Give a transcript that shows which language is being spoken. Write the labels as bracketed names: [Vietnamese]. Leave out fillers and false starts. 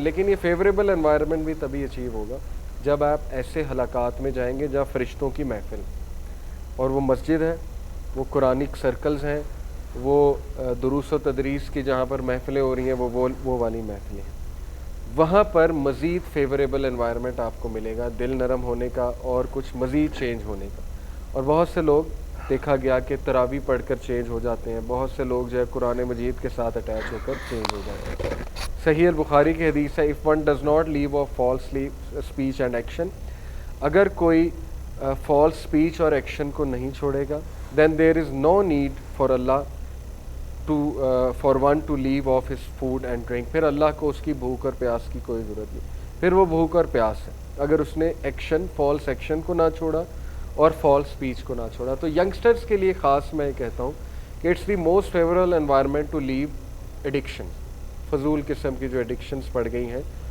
[Urdu] لیکن یہ favourable environment بھی تبھی اچیو ہوگا جب آپ ایسے حلقات میں جائیں گے جہاں فرشتوں کی محفل, اور وہ مسجد ہے, وہ قرآنک سرکلز ہیں, وہ دروس و تدریس کی جہاں پر محفلیں ہو رہی ہیں وہ والی محفلیں ہیں. وہاں پر مزید فیوریبل انوائرمنٹ آپ کو ملے گا, دل نرم ہونے کا اور کچھ مزید چینج ہونے کا. اور بہت سے لوگ دیکھا گیا کہ تراویح پڑھ کر چینج ہو جاتے ہیں, بہت سے لوگ جو ہے قرآن مجید کے ساتھ اٹیچ ہو کر چینج ہو جاتے ہیں. صحیح البخاری کی حدیث ہے, [English] if one does not leave off false speech and action, [Urdu] اگر کوئی فالس اسپیچ اور ایکشن کو نہیں چھوڑے گا, [English] then there is no need for Allah for one to leave off his food and drink. [Urdu] پھر اللہ کو اس کی بھوک اور پیاس کی کوئی ضرورت نہیں. پھر وہ بھوک اور پیاس ہے اگر اس نے ایکشن, فالس ایکشن کو نہ چھوڑا اور فالس اسپیچ کو نہ چھوڑا. تو ینگسٹرز کے لیے خاص میں کہتا ہوں کہ [English] it's the most favourable environment to live addiction, [Urdu] فضول قسم کی جو ایڈکشنز پڑ گئی ہیں.